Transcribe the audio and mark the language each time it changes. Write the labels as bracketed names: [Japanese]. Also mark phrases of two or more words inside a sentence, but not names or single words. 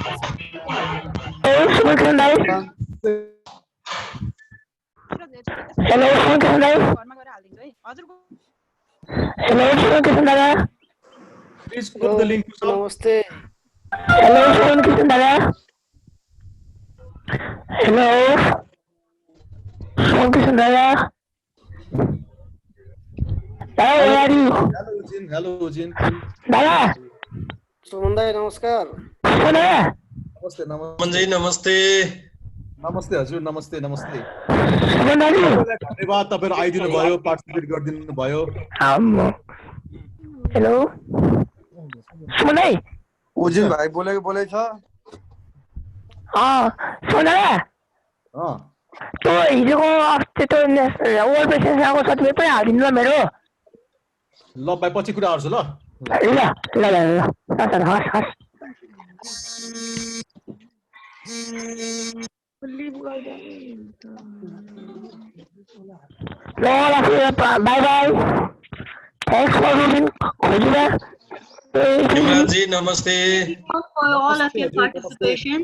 [English] Please put the link. [Nepali] Namaste. [English] Hello. Where are you? Hello, Ujin. Hello, Ujin. [Nepali] Dada. Sumandai, namaskar. Sumandai. Namaste, namaste. Manjay, namaste. Namaste, हजुर. नमस्ते, नमस्ते. Sumandai. धन्यवाद तपाईहरु आइदिनु भयो, पार्टिसिपेट गरिदिनु भयो. [English] Hello. Sumandai. [Nepali] उजिन भाइ बोलेको छ. Sumandai. त्यो हिजोको अस्ति त [English] over presidence's certificate [Nepali] पनि हालिदिनु ल मेरो. ल भाइ पछि कुरा गर्छु ल. ल ल ल ल. हस् हस्. [English] Bye bye. Thanks for being here. [Nepali] Imranji, namaste. [English] For all of your participation.